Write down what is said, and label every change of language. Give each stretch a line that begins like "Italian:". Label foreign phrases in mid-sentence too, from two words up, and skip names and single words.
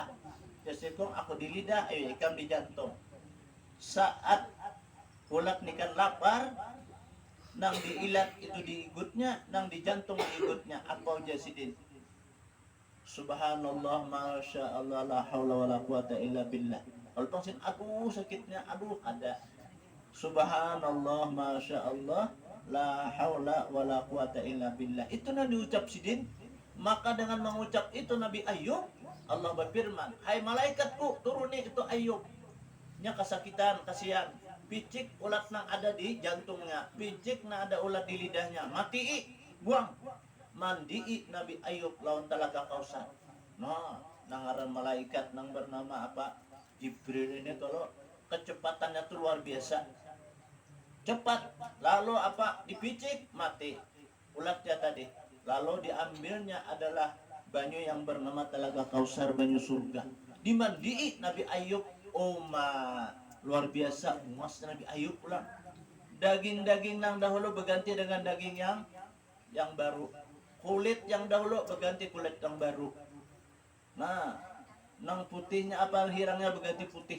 Banjar: Ujar seekong, "Aku di lidah, ayo ikam di jantung." Saat ulat nikan lapar, nang diilat itu di igutnya, nang di jantung di igutnya. Apa ujar sidin?
Arabic: سبحان الله ما شاء الله, لا حول ولا قوة إلا بالله.
Banjar: Kalau pangsin, aduh sakitnya, aduh ada.
Arabic: سبحان الله ما شاء الله, لا حول ولا قوة إلا بالله.
Banjar: Itu nang diucap sidin. Maka dengan mengucap itu Nabi Ayub, Allah berfirman, "Hai malaikatku, turuni itu Ayub. Nya kesakitan, kasihan. Picik ulat nang ada di jantungnya, picik nang ada ulat di lidahnya. Mati, buang." Mandi Nabi Ayub lawan Talaga Kausar. Nah, nangaran malaikat nang bernama apa? Jibril ini kalau kecepatannya tuh luar biasa. Cepat. Lalu apa? Dipicik, mati. Ulatnya tadi. Lalu diambilnya adalah banyu yang bernama Talaga Kausar, banyu surga. Dimandii Nabi Ayub. Luar biasa muas Nabi Ayub pulang. Daging-daging yang dahulu berganti dengan daging yang baru. Kulit yang dahulu berganti kulit yang baru. Nah, nang putihnya apa hirangnya berganti putih.